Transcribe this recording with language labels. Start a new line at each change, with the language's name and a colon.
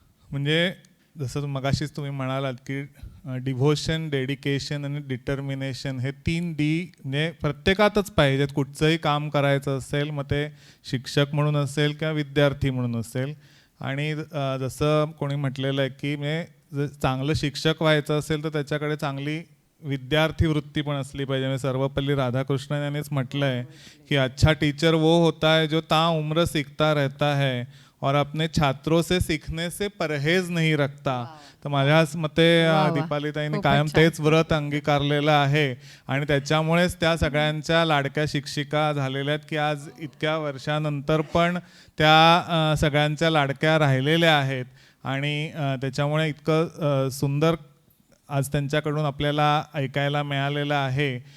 Marathi: म्हणजे जसं मगाशीच तुम्ही म्हणालात की डिव्होशन, डेडिकेशन आणि डिटर्मिनेशन हे 3 D म्हणजे प्रत्येकातच पाहिजेत. कुठचंही काम करायचं असेल, मग ते शिक्षक म्हणून असेल किंवा विद्यार्थी म्हणून असेल. आणि जसं कोणी म्हटलेलं आहे की म्हणजे चांगलं शिक्षक व्हायचं असेल तर त्याच्याकडे चांगली विद्यार्थी वृत्ती पण असली पाहिजे. म्हणजे सर्वपल्ली राधाकृष्णन यांनीच म्हटलं आहे की
Hindi: अच्छा टीचर वो होता है जो ता उम्र सीखता रहता है और अपने छात्रों से सीखने से परहेज नहीं रखता.
Marathi: तर माझ्या मते दीपालीताईंनी कायम तेच व्रत अंगीकारलेलं आहे आणि त्याच्यामुळेच त्या सगळ्यांच्या लाडक्या शिक्षिका झालेल्या आहेत की आज इतक्या वर्षानंतर पण त्या सगळ्यांच्या लाडक्या राहिलेल्या आहेत. आणि त्याच्यामुळे इतकं सुंदर आज त्यांच्याकडून आपल्याला ऐकायला मिळालेलं आहे.